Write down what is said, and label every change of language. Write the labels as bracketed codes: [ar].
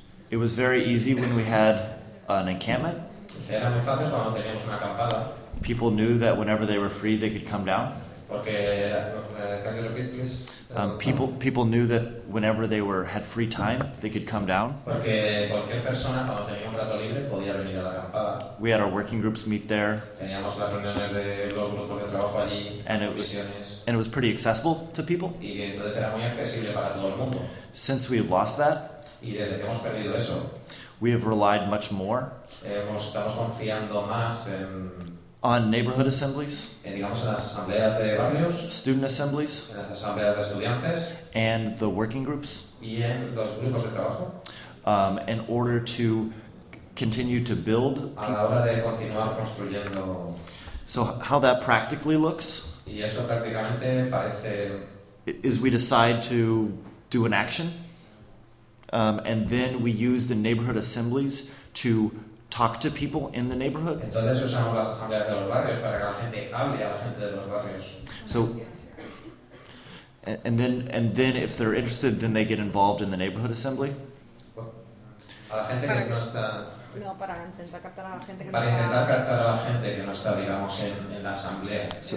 [en] It was very easy when we had an encampment. [es] Era muy fácil cuando teníamos una acampada. [en] People knew that whenever they were free, they could come down. [es] Porque, can you repeat, please? [en] People knew that whenever they had free time, they could come down. [es] Porque cualquier persona cuando tenía un rato libre podía venir a la acampada. [en] We had our working groups meet there. [es] Teníamos las reuniones de los grupos de trabajo allí. [en] And it was pretty accessible to people. [es] Y entonces era muy accesible para todo el mundo. [en] Since we've lost that, [es] y desde que hemos perdido eso, [en] we have relied much more. [es] Estamos confiando más en [en] on neighborhood assemblies, [es] digamos, en las asambleas de barrios, [en] student assemblies, [es] en las asambleas de estudiantes, [en] and the working groups, [es] y en los grupos de trabajo, [en] in order to continue to build. [es] A la hora de continuar construyendo. [en] So how that practically looks, [es] y eso prácticamente parece, [en] is we decide to do an action, and then we use the neighborhood assemblies to talk to people in the neighborhood. [es] Entonces usamos las asambleas de los barrios para que la gente hable a la gente de los barrios. [en] So, and then if they're interested, then they get involved in the neighborhood assembly. [es] A la gente que no está. No, para intentar captar a la gente que. Para no intentar captar a la gente que no está, digamos, en la asamblea.